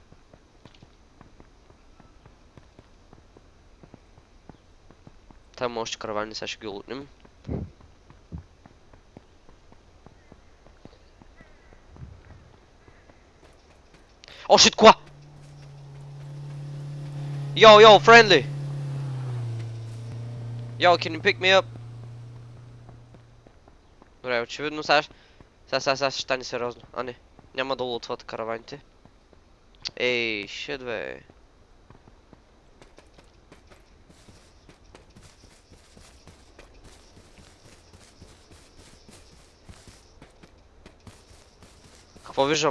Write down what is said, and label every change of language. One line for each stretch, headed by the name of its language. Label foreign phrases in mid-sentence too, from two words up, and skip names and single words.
Bulgarian: Там още каравани, сега ще ги лутнем. О, shit, кола!
English: Yo, friendly! Yo, can you pick me up?
Bulgarian: Добре, очевидно сега ще стане сериозно. А не, няма да лутват караваните. Ей, shit, бе. Какво виждам?